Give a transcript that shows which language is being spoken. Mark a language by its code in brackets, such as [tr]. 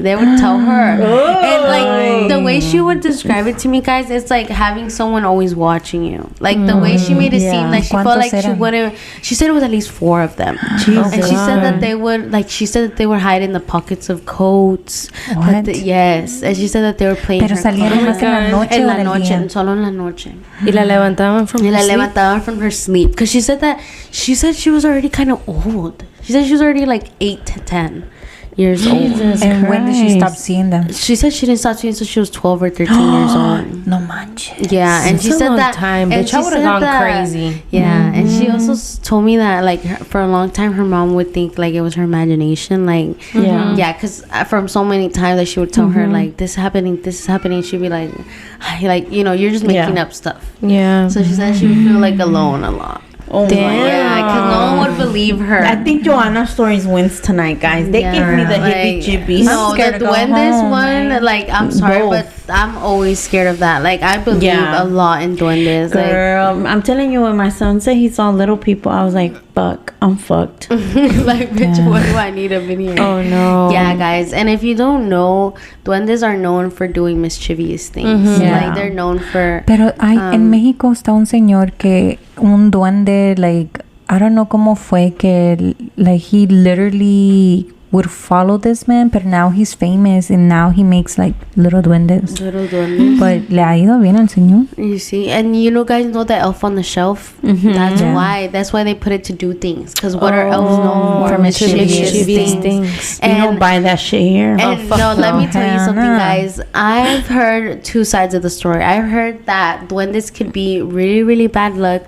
[en] They would tell her and like the way she would describe it to me, guys, it's like having someone always watching you. Like the way she made it seem like she felt like she wouldn't. She said it was at least 4 of them. Jesus. And she said that they would hide in the pockets of coats. What? Yes. And she said that they were playing. [es] Pero salían nomás en la noche. Solo en la noche. Y la levantaban [en] from her sleep. Because she said she was already kind of old. She said she was already like 8 to 10 years old. And when did she stop seeing them? She said she didn't stop seeing until she was 12 or 13 years old. [es] No manches. [en] Yeah, and she said that time, bitch, I would have gone crazy. Yeah, and she also told me that like for a long time her mom would think like it was her imagination, like because from so many times that she would tell her like this is happening, she'd be like you're just making up stuff. Yeah. So she said she would feel like alone a lot. Oh damn. Yeah, because no one would believe her. I think Joanna's stories wins tonight, guys. They give me the heebie-jeebies. No, the duendes one, like, I'm sorry, but I'm always scared of that. Like, I believe a lot in duendes. Girl, like, I'm telling you, when my son said he saw little people, I was like, fuck, I'm fucked. Like, bitch, what do I need up in here? Oh, no. Yeah, guys. And if you don't know, duendes are known for doing mischievous things. Like, they're known for... [es] Pero en México está un señor que... [en] Un duende, like, I don't know [es] cómo fue que, [en] like, he literally would follow this man, but now he's famous and now he makes, like, little duendes. But [es] le ha ido bien al señor. [en] You see, and guys know that Elf on the Shelf? That's why they put it to do things. Because what are elves known for? Mischievous things. And you don't buy that shit here. And let me tell you something, guys. I've heard 2 sides of the story. I've heard that duendes could be really, really bad luck.